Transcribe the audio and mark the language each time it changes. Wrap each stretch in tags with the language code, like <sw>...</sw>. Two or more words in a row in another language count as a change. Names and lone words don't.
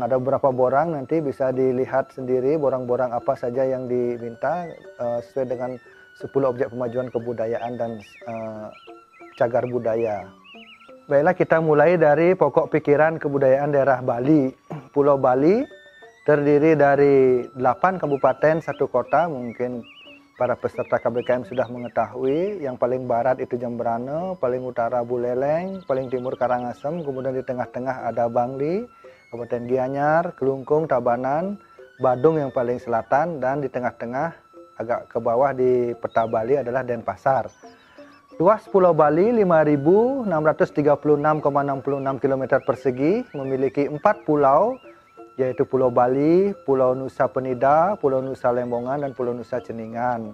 <id>Ada beberapa borang, nanti bisa dilihat sendiri borang-borang apa saja yang diminta sesuai dengan 10 objek pemajuan kebudayaan dan cagar budaya. Baiklah, kita mulai dari pokok pikiran kebudayaan daerah Bali. Pulau Bali terdiri dari 8 kabupaten, 1 kota. Mungkin para peserta KBKM sudah mengetahui. Yang paling barat itu Jembrana, paling utara Buleleng, paling timur Karangasem, kemudian di tengah-tengah ada Bangli, Kabupaten Gianyar, Kelungkung, Tabanan, Badung yang paling selatan, dan di tengah-tengah agak ke bawah di peta Bali adalah Denpasar. Luas Pulau Bali 5.636,66 km persegi, memiliki 4 pulau, yaitu Pulau Bali, Pulau Nusa Penida, Pulau Nusa Lembongan, dan Pulau Nusa Ceningan.</id>